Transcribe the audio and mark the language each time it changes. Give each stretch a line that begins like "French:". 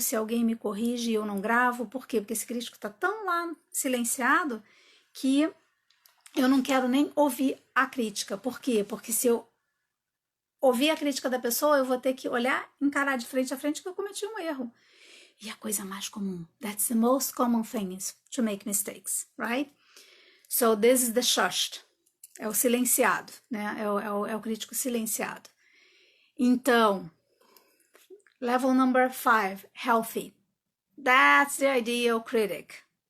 Portuguese: Se alguém me corrige, eu não gravo. Por quê? Porque esse crítico está tão lá silenciado que eu não quero nem ouvir a crítica. Por quê? Porque se eu ouvir a crítica da pessoa, eu vou ter que olhar, encarar de frente a frente que eu cometi um erro. E a coisa mais comum,
English: that's the most common thing, is to make mistakes, right? So this is the shushed,
Portuguese: é o silenciado, né? É o crítico silenciado. Então,
English: level number 5, healthy. That's the ideal critic.